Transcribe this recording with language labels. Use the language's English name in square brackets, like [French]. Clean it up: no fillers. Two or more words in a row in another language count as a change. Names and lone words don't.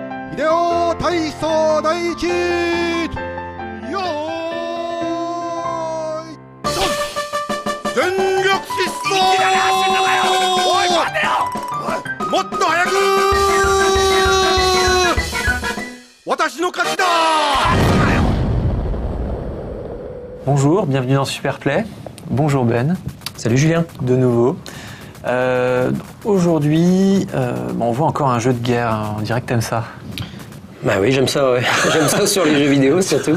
[Japanese] 秀体操第一よーいドン全力疾走おい待てよもっと早く私の勝ちだ [French] Bonjour, bienvenue dans Superplay. Bonjour Ben. Salut Julien. De nouveau. Aujourd'hui, on voit encore un jeu de guerre, hein. On dirait que t'aimes ça. Bah oui, j'aime ça, ouais. J'aime ça sur les jeux vidéo surtout.